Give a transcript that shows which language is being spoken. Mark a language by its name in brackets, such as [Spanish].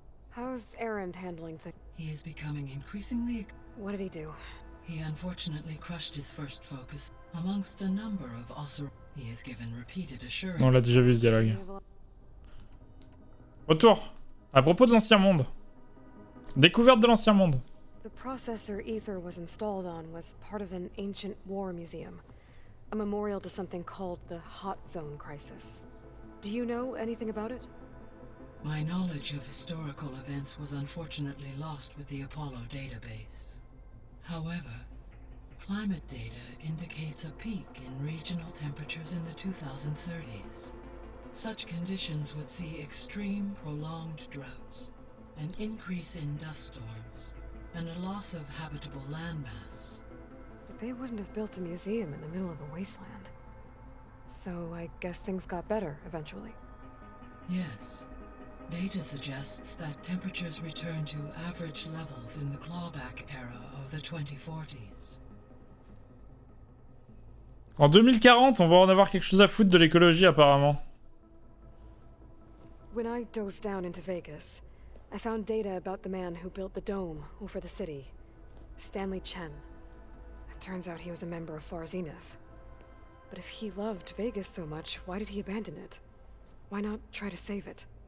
[English] How's Erend handling things? He is becoming increasingly... What did he do? He unfortunately crushed his first focus amongst a number of Oseram. He has given repeated assurance. [French] On l'a déjà vu ce dialogue. Retour. À propos de l'Ancien Monde. Découverte de l'Ancien Monde. [English] The processor Ether was installed on was part of an ancient war museum. A memorial to something called the Hot Zone Crisis. Do you know anything about it? My knowledge of historical events was unfortunately lost with the Apollo database. However, climate data indicates a peak in regional temperatures in the 2030s. Such conditions would see extreme, prolonged droughts, an increase in dust storms, and a loss of habitable landmass. But they wouldn't have built a museum in the middle of a wasteland. So I guess things got better eventually. Yes. Data suggests that temperatures return to average levels in the clawback era of the 2040s. [French] En 2040, on va en avoir quelque chose à foutre de l'écologie apparemment. [English] When I dove down into Vegas, I found data about the man who built the dome over the city, Stanley Chen. It turns out he was a member of Far Zenith. But if he loved Vegas so much, why did he abandon it? Why not try to save it?